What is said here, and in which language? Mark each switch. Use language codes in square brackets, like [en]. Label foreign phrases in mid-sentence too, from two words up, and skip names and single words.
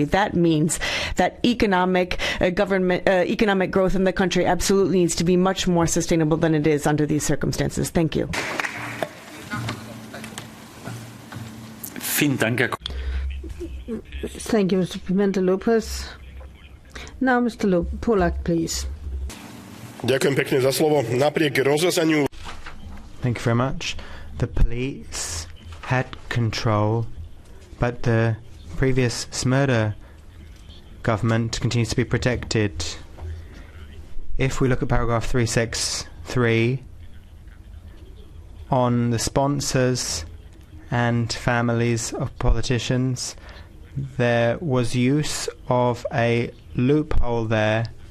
[en] That means that economic growth in the country absolutely needs to be much more sustainable than it is under these circumstances. Thank you. Thank you, Mr. Pimenta Lopez. Now, Mr. Polak, please. [sk] Ďakujem pekne za slovo. Napriek rozrazaniu. [en] Thank you very much. The police had control, but the previous Smrda government continues to be protected. If we look at paragraph 363 on the sponsors and families of politicians, there was use of a loophole there.